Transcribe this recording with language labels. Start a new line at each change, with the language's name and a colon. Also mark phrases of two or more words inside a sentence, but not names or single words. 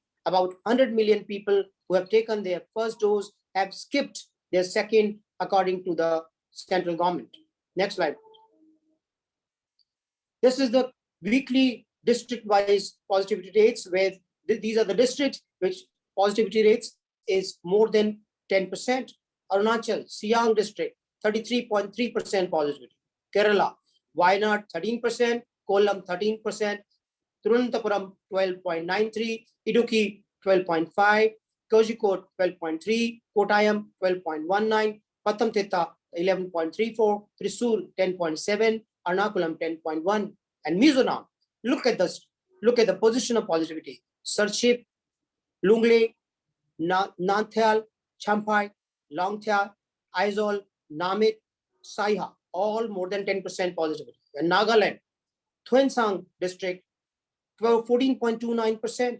English: About 100 million people who have taken their first dose have skipped their second, according to the central government. Next slide. This is the weekly district-wise positivity rates, where these are the districts which positivity rates is more than 10%. Arunachal, Siang district, 33.3% positivity. Kerala, Wayanad, 13%, Kollam, 13%, Thiruvananthapuram, 12.93%, Idukki, 12.5%, Kozhikode, 12.3%, Kottayam, 12.19%, Pathamthitta, 11.34%, Thrissur, 10.7%, Ernakulam, 10.1%, and Mizoram. Look at this. Look at the position of positivity. Sarchip, Lungle, Nanthial, Champhai, Longthia, Aizawl, Namit, Saiha, all more than 10% positivity. And Nagaland, Thuensang district, 14.29%.